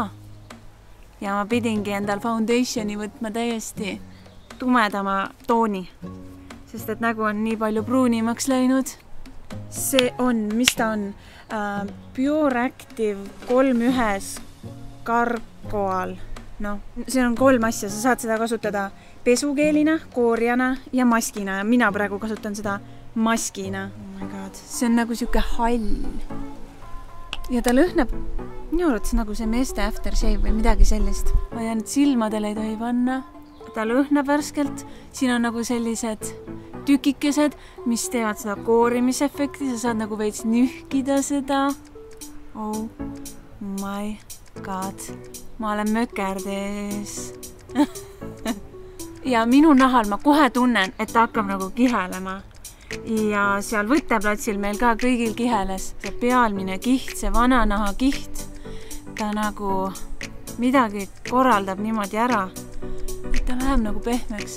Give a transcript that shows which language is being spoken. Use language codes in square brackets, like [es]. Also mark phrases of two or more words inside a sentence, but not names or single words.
[et] Ja ma pidingi endal foundationi võtma täiesti tumedama tooni, sest et nägu on nii palju pruunimaks läinud. See on, mis ta on? Pure Active 3-1 Gargoal. No, see on 3 asja. Sa saad seda kasutada pesukeelina, koorjana ja maskina. Ja mina praegu kasutan seda maskina. [en] Oh my god. [et] See on nagu siuke hall. Ja ta lõhnab minu arvates nagu see meeste aftershave või midagi sellist. Ma tean, et silmadele ei tohi panna. Ta lõhnab värskelt. Siin on nagu sellised tükikesed, mis teevad seda koorimisefekti, sa saad nagu veits nühkida seda. [en] Oh my god, [et] ma olen mökerdes. Ja minu nahal ma kohe tunnen, et ta hakkab nagu kihelema. Ja seal võtteplatsil meil ka kõigil kiheles see pealmine kiht, see vananaha kiht. Ta nagu midagi korraldab niimoodi ära, et ta läheb nagu pehmeks.